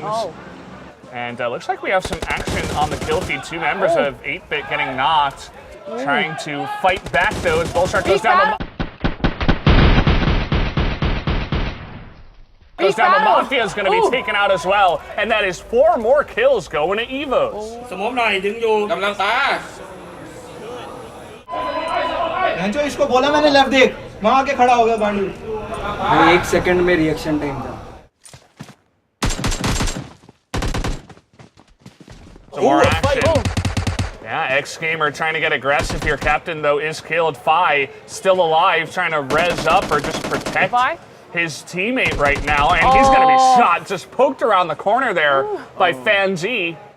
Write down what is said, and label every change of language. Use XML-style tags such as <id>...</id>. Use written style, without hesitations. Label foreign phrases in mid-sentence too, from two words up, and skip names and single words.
<en>And looks like we have some action on the kill feed. 2 members of 8-bit getting knocked. Trying to fight back though as Bullshark goes down. Goes down, the Mafia is going to be taken out as well. And that is 4 more kills going to Evos. สมมติหน่อยดึงอยู่กำลังตา</en> <hi>जो इसको बोला मैंने लेफ्ट देख वहां के खड़ा हो गया गांडू 1 सेकंड में</hi> <en>reaction time</en> <hi>था</hi> <en>Some more action. Yeah, X-Gamer trying to get aggressive here. Captain, though, is killed. Phi still alive, trying to res up or just protect his teammate right now. And he's going to be shot, just poked around the corner there by Fanji.</en>